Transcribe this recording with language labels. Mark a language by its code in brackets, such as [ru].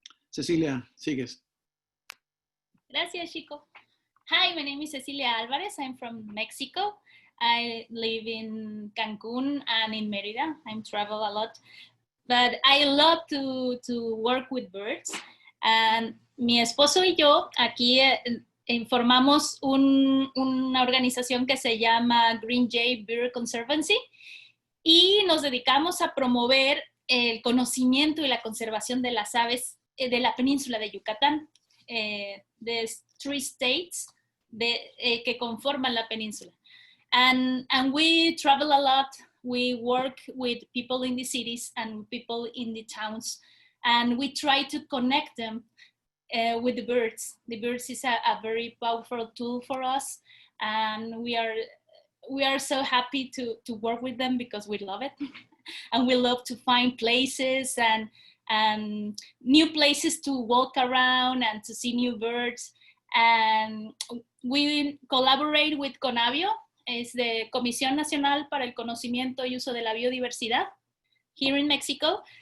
[es] Cecilia, sigues. [en] Gracias, Chico. Hi, my name is Cecilia Alvarez. I'm from Mexico. I live in Cancun and in Mérida. I travel a lot. But I love to work with birds. [es] And mi esposo y yo aquí formamos una organización que se llama Green Jay Bird Conservancy y nos dedicamos a promover el conocimiento y la conservación de las aves de la península de Yucatán, de 3 states que conforman la península. [en] And we travel a lot. We work with people in the cities and people in the towns, and we try to connect them with the birds. The birds is a very powerful tool for us, and we are so happy to work with them because we love it. And we love to find places and new places to walk around and to see new birds. And we collaborate with CONABIO, es de Comisión Nacional para el Conocimiento y Uso de la Biodiversidad here in Mexico.